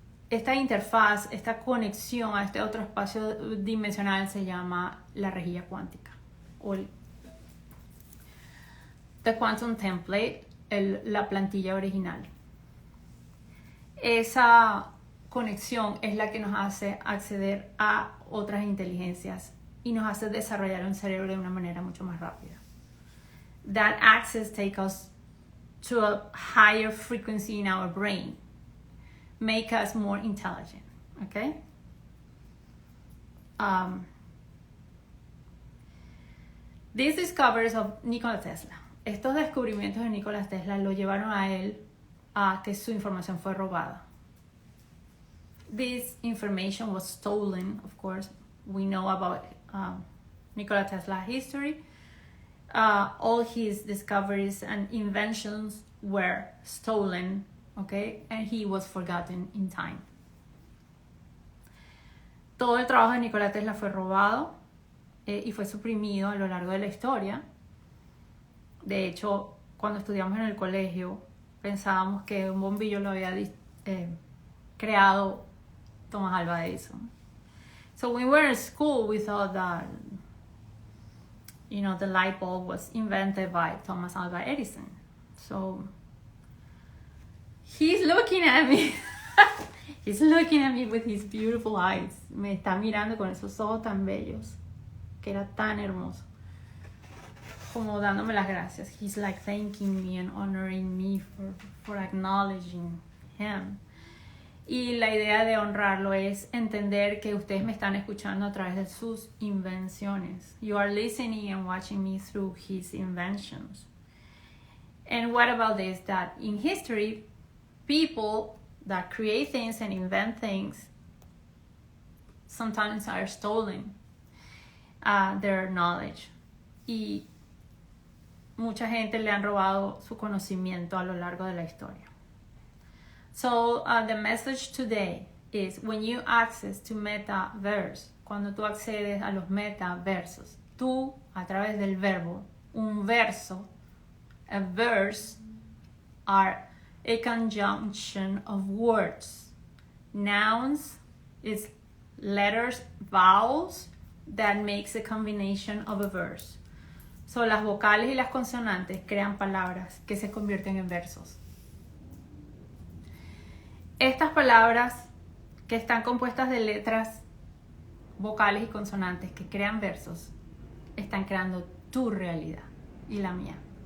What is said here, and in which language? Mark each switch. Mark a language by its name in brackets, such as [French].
[Spanish] esta interfaz, esta conexión a este otro espacio dimensional se llama la rejilla cuántica o el The Quantum Template, la plantilla original. Esa conexión es la que nos hace acceder a otras inteligencias y nos hace desarrollar un cerebro de una manera mucho más rápida. [English] That access takes us to a higher frequency in our brain, make us more intelligent, okay? These discoveries of Nikola Tesla. [Spanish] Estos descubrimientos de Nikola Tesla lo llevaron a él a que su información fue robada. [English] This information was stolen, of course. We know about Nikola Tesla's history. All his discoveries and inventions were stolen, okay? And he was forgotten in time. [Spanish] Todo el trabajo de Nikola Tesla fue robado y fue suprimido a lo largo de la historia. De hecho, cuando estudiamos en el colegio, pensábamos que un bombillo lo había creado Thomas Alva Edison. [English] So when we were in school, we thought that, you know, the light bulb was invented by Thomas Alva Edison. So he's looking at me. He's looking at me with his beautiful eyes. [Spanish] Me está mirando con esos ojos tan bellos, que era tan hermoso, como dándome las gracias. [English] He's like thanking me and honoring me for acknowledging him. [Spanish] Y la idea de honrarlo es entender que ustedes me están escuchando a través de sus invenciones. [English] You are listening and watching me through his inventions. And what about this? That in history, people that create things and invent things sometimes are stolen their knowledge. [Spanish] Y mucha gente le han robado su conocimiento a lo largo de la historia. [English] So the message today is when you access to metaverse, [Spanish] cuando tú accedes a los metaversos, tú a través del verbo, un verso, [English] a verse, are a conjunction of words. Nouns is letters, vowels that makes a combination of a verse. [Spanish] So las vocales y las consonantes crean palabras que se convierten en versos. Estas palabras que están compuestas de letras, vocales y consonantes que crean versos, están creando tu realidad y la mía.